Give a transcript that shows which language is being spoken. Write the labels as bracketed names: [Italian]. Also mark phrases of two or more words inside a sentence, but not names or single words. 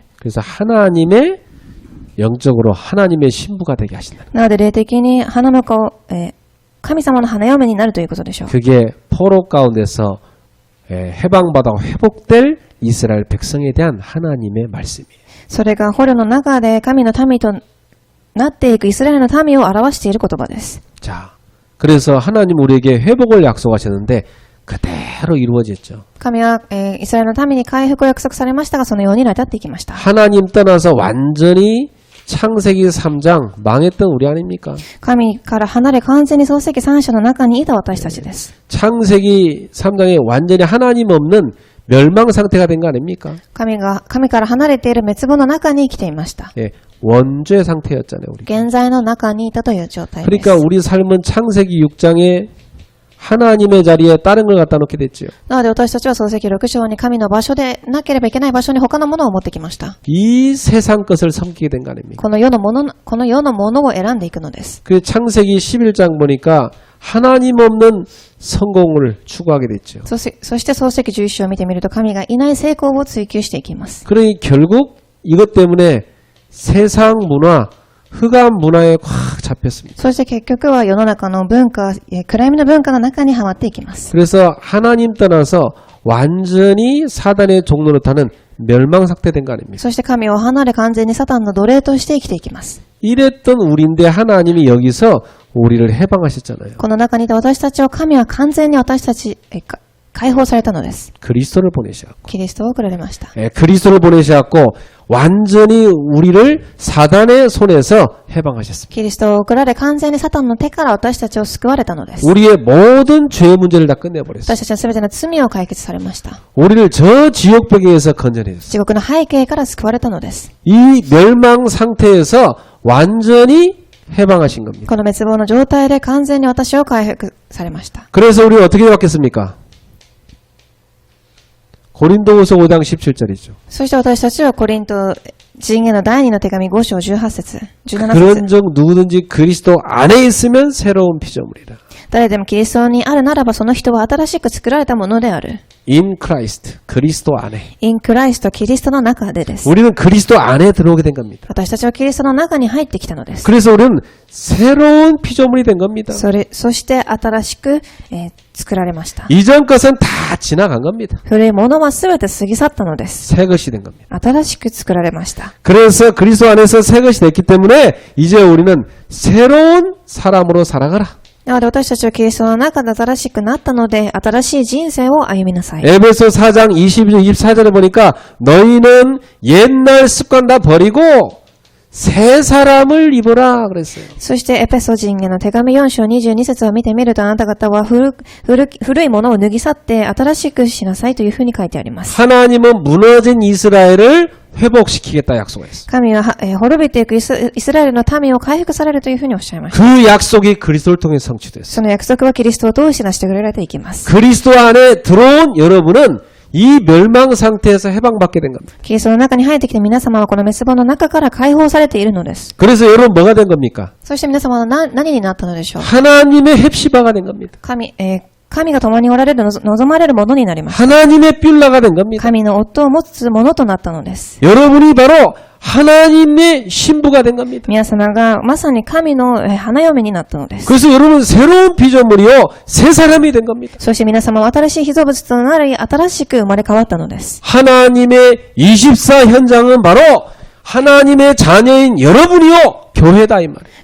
[Korean] 그래서 하나님의 영적으로 하나님의 신부가 되게 하신다. [Japanese] なので霊的に花婿、神様の花嫁になるということでしょう。 [Korean] 그게 포로 가운데서 해방받아 회복될 이스라엘 백성에 대한 하나님의 말씀이에요. [Japanese] それが捕虜の中で神の民となっていくイスラエルの民を表している言葉です。 [Korean] 자, 그래서 하나님 우리에게 회복을 약속하셨는데 그대로 이루어졌죠. [Japanese] 神は、イスラエルの民に回復を約束されましたが、そのように成り立っていきました。 [Korean] 하나님 떠나서 완전히 창세기 3장 망했던 우리 아닙니까? [Japanese] 神から離れ完全に創世記3章の中にいた私たちです。 [Korean] 창세기 3장에 완전히 하나님 없는 멸망 상태가 된 거 아닙니까? [Japanese] 神から離れている滅亡の中に生きていました。 [Korean] 예, 원죄 상태였잖아요, 우리. [Japanese] 現在の中にいたという状態です。 [Korean] 그러니까 우리 삶은 창세기 6장에 하나님의 자리에 다른 걸 갖다 놓게 됐죠. [Japanese] なので私たちは創世記6章に神の場所でなければいけない場所に他のものを持ってきました。 [Korean] 이 세상 것을 섬기게 된 거 아닙니까? [Japanese] この世のものを選んでいくのです。 [Korean] 그 창세기 11장 보니까 하나님 없는 성공을 추구하게 됐죠. [Japanese] そして創世記11章を見てみると神がいない成功を追求していきます。 [Korean] 그러니 결국 이것 때문에 세상 문화, 흑암 문화에 확 잡혔습니다. [Japanese] そして結局は世の中の文化、暗闇の文化の中にはまっていきます。 [Korean] 그래서 하나님 떠나서 완전히 사단의 종로로 타는 멸망 상태 된 거 아닙니까? [Japanese] そして神を離れ完全にサタンの奴隷として生きていきます。 [Korean] 이랬던 우리인데 하나님이 여기서 우리를 해방하셨잖아요. [Japanese] この中にいた私たちを神は完全に私たち解放されたのです。 [Korean] 그리스도를 보내셔갖고. [Japanese] キリストを送られました。 [Korean] 그리스도를 보내셔갖고 완전히 우리를 사단의 손에서 해방하셨습니다. [Japanese] キリストを送られ完全にサタンの手から私たちを救われたのです。 [Korean] 우리의 모든 죄의 문제를 다 끝내버렸어요. [Japanese] 私たちの全ての罪を解決されました。 [Korean] 우리를 저 지옥벽에서 건져내셨어요. [Japanese] 地獄の背景から救われたのです。 [Korean] 이 멸망 상태에서 완전히 해방하신 겁니다. [Japanese] この滅亡の状態で完全に私を回復されました。 [Korean] 그래서 우리가 어떻게 바뀌었습니까? 고린도후서 5장 17절이죠. [Japanese] そして私たちはコリント人への第二の手紙5章18節、17 [Korean] 그런 [Japanese] 節。 [Korean] 적 누구든지 그리스도 안에 있으면 새로운 피조물이라. [Japanese] 誰でもキリストにあるならばその人は新しく作られたものである。 [English] In Christ, [Korean] 그리스도 안에. [English] in Christ, [Japanese] キリストの中でです。 [Korean] 우리는 그리스도 안에 들어오게 된 겁니다. [Japanese] 私たちはキリストの中に入ってきたのです。 [Korean] 그래서 우리는 새로운 피조물이 된 겁니다. [Japanese] そして新しく、作られました。 [Korean] 이전 것은 다 지나간 겁니다. [Japanese] 古いものはすべて過ぎ去ったのです。 [Korean] 새 것이 된 겁니다. [Japanese] 新しく作られました。 [Korean] 그래서 그리스도 안에서 새 것이 됐기 때문에 이제 우리는 새로운 사람으로 살아가라. [Japanese] なので私たちはキリストの中で新しくなったので、新しい人生を歩みなさい。 [Korean] 에베소 4장 22절 24절에 보니까 너희는 옛날 습관 다 버리고 새 사람을 입어라 그랬어요. [Japanese] そしてエペソ人への手紙4章22節を見てみると、あなた方は古いものを脱ぎ去って新しくしなさいというふうに書いてあります。 [Korean] 하나님은 무너진 이스라엘을 회복시키겠다 약속했어요. [Japanese] 神は、滅びていくイスラエルの民を回復されるというふうにおっしゃいました。 [Korean] 그 약속이 그리스도를 통해 성취됐어요. [Japanese] その約束はキリストを通して成し遂げられていきます。 [Korean] 그리스도 안에 들어온 여러분은 이 멸망 상태에서 해방받게 된 겁니다. [Japanese] キリストの中に入ってきて皆様はこの滅亡の中から解放されているのです。 [Korean] 그래서 여러분 뭐가 된 겁니까? [Japanese] そして皆様は何になったのでしょう。 [Korean] 하나님의 헵시바가 된 겁니다. [Japanese] 神が共におられる望まれるものになります。 [Korean] 하나님의 뷸라가 된 겁니다. [Japanese] 神の夫を持つものとなったのです。 [Korean] 여러분이 바로 하나님의 신부가 된 겁니다. [Japanese] 皆様がまさに神の花嫁になったのです。 [Korean] 그래서 여러분 새로운 피조물이요 새 사람이 된 겁니다. [Japanese] そして皆様は新しい被造物となり新しく生まれ変わったのです。 [Korean] 하나님의 24 현장은 바로 하나님의 자녀인 여러분이요 교회다 이 말이에요.